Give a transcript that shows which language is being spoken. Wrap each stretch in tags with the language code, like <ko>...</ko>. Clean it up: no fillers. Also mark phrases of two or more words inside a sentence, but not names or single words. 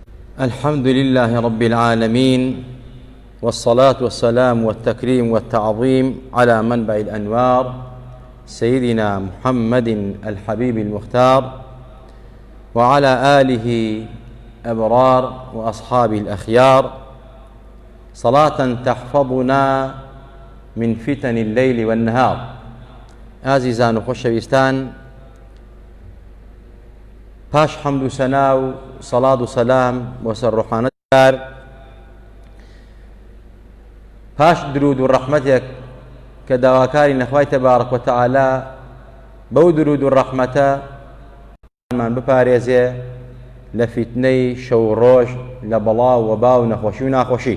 <ar>الحمد لله رب العالمين، والصلاة والسلام والتكريم والتعظيم على منبع الأنوار سيدنا محمد الحبيب المختار، وعلى آله أبرار وأصحابه الأخيار، صلاة تحفظنا من فتن الليل والنهار.</ar> <ckb>ئازیزان و خۆشەویستان، پاش حەمد و سەنا و سەڵات و سەلام بۆ سەر ڕوحانەتکار، پاش درود و ڕەحمەتێک کە داواکاری نەخوای</ckb> <ar>تەبارەک و تەعالا</ar> <ckb>بەو درود و ڕەحمەتە مان بپارێزێ لە فیتنەی شەو ڕۆژ، لە بەڵاو و وەبا و نەخۆشی و ناخۆشی.</ckb>